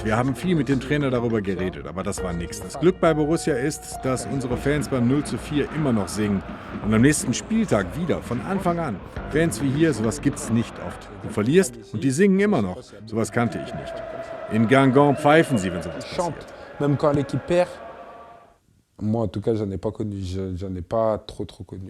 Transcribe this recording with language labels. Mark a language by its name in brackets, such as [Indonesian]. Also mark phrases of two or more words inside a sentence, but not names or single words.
[German] Wir haben viel mit dem Trainer darüber geredet, aber das war nichts. Das Glück bei Borussia ist, dass unsere Fans beim 0:4 immer noch singen. Und am nächsten Spieltag wieder, von Anfang an. Fans wie hier, sowas gibt's nicht oft. Du verlierst und die singen immer noch. Sowas kannte ich nicht. In Guingamp pfeifen sie, wenn sowas passiert. [French] Même quand l'équipe perd, moi en tout cas j'en ai pas connu, j'en ai pas trop connu.